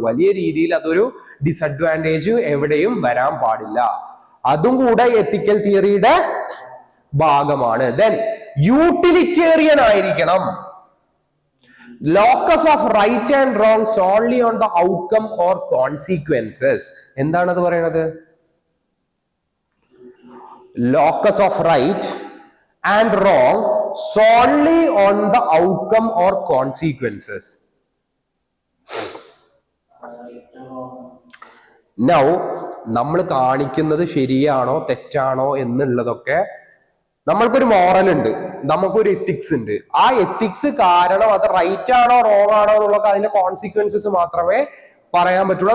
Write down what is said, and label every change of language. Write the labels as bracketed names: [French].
[Malayalam] വലിയ രീതിയിൽ അതൊരു ഡിസഡ്വാൻറ്റേജ് എവിടെയും വരാൻ പാടില്ല. അതും കൂടെ എത്തിക്കൽ തിയറിയുടെ ഭാഗമാണ്. ദെൻ യൂട്ടിലിറ്റേറിയൻ ആയിരിക്കണം. [English] Locus of right and wrong solely on the outcome or consequences. [Malayalam] എന്താണത് പറയണത്? [English] locus of right and wrong solely on the outcome or consequences. [Malayalam] Now, നമ്മൾ കാണിക്കുന്നത് ശരിയാണോ തെറ്റാണോ എന്നുള്ളതൊക്കെ, നമ്മൾക്കൊരു മോറൽ ഉണ്ട്, നമുക്കൊരു എത്തിക്സ് ഉണ്ട്. ആ എത്തിക്സ് കാരണം അത് റൈറ്റ് ആണോ റോങ് ആണോ എന്നുള്ളത് അതിന്റെ കോൺസിക്വൻസസ് മാത്രമേ പറയാൻ പറ്റുള്ളൂ.